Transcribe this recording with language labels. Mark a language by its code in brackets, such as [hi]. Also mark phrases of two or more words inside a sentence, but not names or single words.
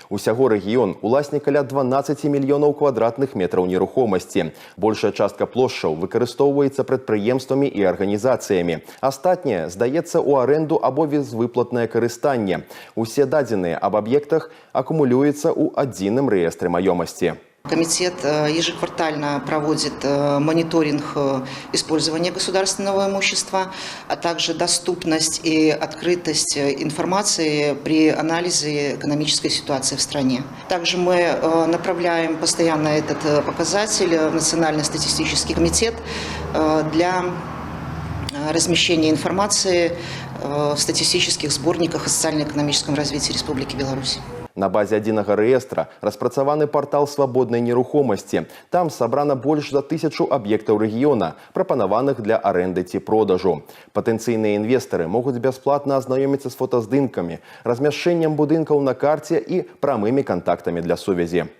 [be] Усяго рэгіён уласнік каля 12 мільёнаў квадратных метраў нерухомасці. Большая частка плошчаў выкарыстоўваецца прадпрыемствамі і арганізацыямі. Астатняе здаецца ў арэнду або безвыплатнае карыстанне. Усе дадзеныя аб аб'ектах акумулююцца ў адзіным рэестры маёмасці. [ru] Комитет ежеквартально проводит мониторинг использования государственного имущества, а также доступность и открытость информации при анализе экономической ситуации в стране. Также мы направляем постоянно этот показатель в Национальный статистический комитет для размещения информации в статистических сборниках о социально-экономическом развитии Республики Беларусь. [be] На базе адзінага рэестра распрацаваны партал свабоднай нерухомасці. Там сабрана больш за 1000 аб'ектаў рэгіёна, прапанаваных для арэнды ці продажу. Патэнцыйныя інвестары могуць бясплатна азнаёміцца з фотаздымкамі, размяшчэннем будынкаў на карце і прамымі кантактамі для сувязі.